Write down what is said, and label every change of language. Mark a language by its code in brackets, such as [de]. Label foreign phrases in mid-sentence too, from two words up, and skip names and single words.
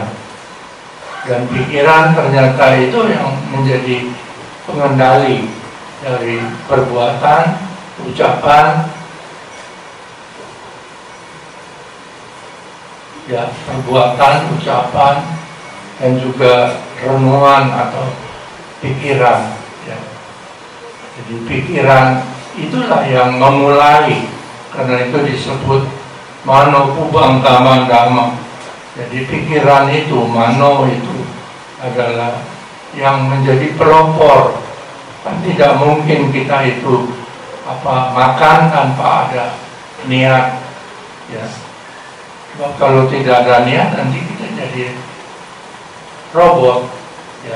[id] Dan pikiran ternyata itu yang menjadi pengendali dari perbuatan, ucapan, ya, perbuatan, ucapan, dan juga renungan atau pikiran, ya. Jadi pikiran itulah yang memulai, karena itu disebut [pi] mano kubang kama dhamma. [id] Jadi pikiran itu, mano itu adalah yang menjadi pelopor. Kan tidak mungkin kita itu makan tanpa ada niat, ya. Sebab kalau tidak ada niat nanti kita jadi robot, ya.